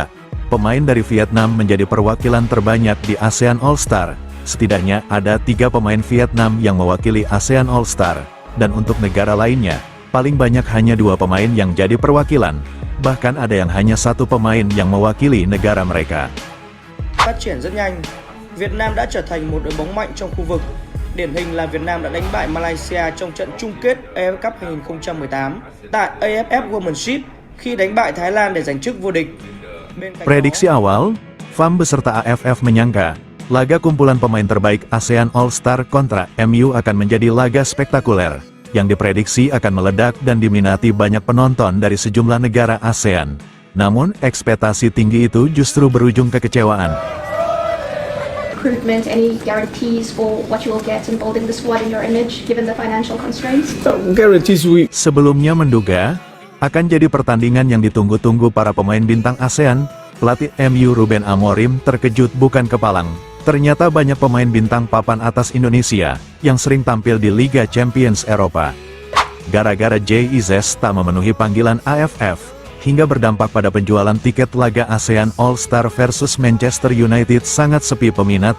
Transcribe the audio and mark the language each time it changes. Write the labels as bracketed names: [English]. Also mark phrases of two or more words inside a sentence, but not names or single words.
[Indonesian] Pemain dari Vietnam menjadi perwakilan terbanyak di ASEAN All-Star. Setidaknya ada 3 pemain Vietnam yang mewakili ASEAN All-Star. Dan untuk negara lainnya, paling banyak hanya 2 pemain yang jadi perwakilan. Bahkan ada yang hanya 1 pemain yang mewakili negara mereka. [Vietnamese] Phát triển rất nhanh, Việt Nam đã trở thành một đội bóng mạnh trong khu vực. Điển hình là Việt Nam đã đánh bại Malaysia trong trận chung kết AFF Cup 2018 tại AFF Womenship khi đánh bại Thái Lan để giành chức vô địch. [Indonesian] Prediksi awal, FAM beserta AFF menyangka, laga kumpulan pemain terbaik ASEAN All-Star kontra MU akan menjadi laga spektakuler, yang diprediksi akan meledak dan diminati banyak penonton dari sejumlah negara ASEAN. Namun, ekspektasi tinggi itu justru berujung kekecewaan. [English] Recruitment, any guarantees for what you will get in building the squad in your image, given the financial constraints? Guarantees we [Indonesian] Sebelumnya menduga, akan jadi pertandingan yang ditunggu-tunggu para pemain bintang ASEAN. Pelatih MU Ruben Amorim terkejut bukan kepalang. Ternyata banyak pemain bintang papan atas Indonesia yang sering tampil di Liga Champions Eropa. Gara-gara JIZ tak memenuhi panggilan AFF, hingga berdampak pada penjualan tiket laga ASEAN All-Star versus Manchester United sangat sepi peminat.